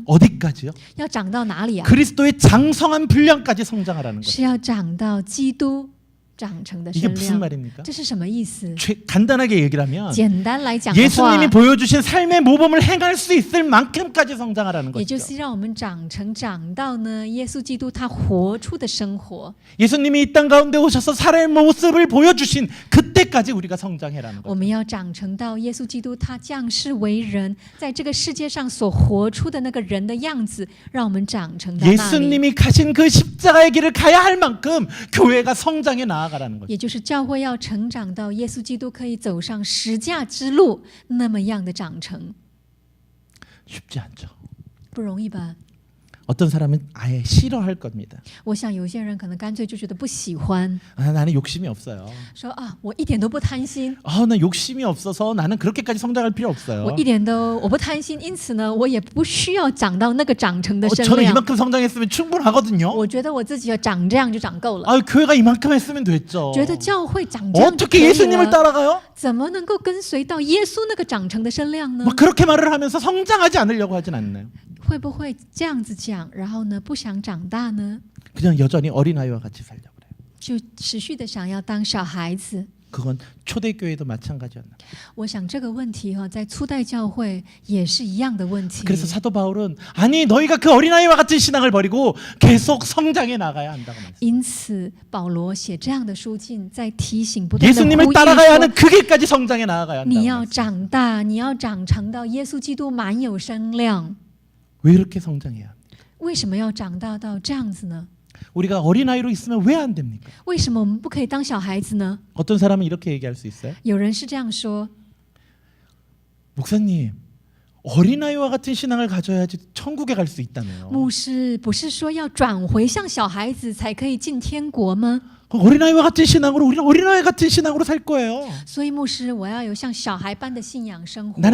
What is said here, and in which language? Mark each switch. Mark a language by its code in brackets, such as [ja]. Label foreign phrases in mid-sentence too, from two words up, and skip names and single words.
[ko] 어디까지요? [zh] 要长到哪里啊？ [ko] 그리스도의 장성한 분량까지 성장하라는 거죠. [zh] 是要长到基督长成的 [ko] 이게 [zh] 身 [ko] 무슨 [zh] 量。 [ko] 말입니까? [zh] 这是什么意思？ [ko] 간단하게 얘기를 하면 [zh] 简单来讲的话， [ko] 예수님이 보여주신 삶의 모범을 행할 수 있을 만큼까지 성장하라는 [zh] 也就 [ko] 것이죠. [zh] 是让我们长到呢，耶稣基督他活出的生活。 [ko] 예수님이 이 땅 가운데 오셔서 살아의 모습을 보여주신 그때까지 우리가 성장해라는 [zh] 我 [ko] 거죠. [zh] 们要长成到耶稣基督他降世为人，在这个世界上所活出的那个人的样子，让我们长成到那里。 [ko] 예수님이 가신 그 십자가의 길을 가야 할 만큼 교회가 성장해 나아가라는 거죠. [zh] 也就是教会要成长到耶稣基督可以走上十架之路那么样的长成， [ko] 쉽지 않죠. [zh] 不容易吧？ [ko] 어떤 사람은 아예 싫어할 겁니다. [zh] 我想有些人可能干脆就觉得不喜欢， [ko] 나는 욕심이 없어요. [zh] 说啊，我一点都不贪心， [ko] 나 욕심이 없어서 나는 그렇게까지 성장할 필요 없어요. [zh] 我不贪心，因此呢，我也不需要长到那个长成的身 [ko] 저는 [zh] 量。 [ko] 이만큼 성장했으면 충분하거든요. [zh] 我觉得我自己要长这样就长够了， [ko] 교회가 이만큼 했으면 됐죠. [zh] 觉得教会长这样就可 [ko] 어떻게 [zh] 以 [ko] 예수님을 [zh] 了， [ko] 따라가요? [zh] 怎么能够跟随到耶稣那个长成的身量呢？ [ko] 그렇게 말을 하면서 성장하지 않으려고 하진 않나요? [zh] 会不会这样子讲，然后呢不想长大呢？ [ko] 그냥 여전히 어린아이와 같이 살려고 그래요. [zh] 就持续的想要当小孩子。 [ko] 그건 초대교회도 마찬가지였나. [zh] 我想这个问题在初代教会也是一样的问题。 [ko] 그래서 사도 바울은 아니 너희가 그 어린아이와 같은 신앙을 버리고 계속 성장해 나가야 한다고 말했어요. [zh] 因此保罗写这样的书信，在提醒不断的 [ko] 예수님을 [zh] 呼吁 [ko] 따라가야 [zh] 说 [ko] 하는 그 길까지 성장해 나아가야 한다고 [zh] 你要 [ko] 말했어요. [zh] 长大，你要长成到耶稣基督满有身量。 [ko] 왜 이렇게 성장해야 합니까? [zh] 为什么要长大到这样子呢？ [ko] 우리가 어린아이로 있으면 왜 안 됩니까? [zh] 为什么我们不可以当小孩子呢？ [ko] 어떤 사람은 이렇게 얘기할 수 있어요. [zh] 有人是这样说： [ko] 목사님 어린아이와 같은 신앙을 가져야지 천국에 갈 수 있다며요. [zh] 牧师不是说要转回像小孩子才可以进天国吗？ [ko] 어린아이와 같은 신앙으로 우리는 어린아이 같은 신앙으로 살 거예요. [zh] 所以牧师，我要有像小孩般的信仰生活。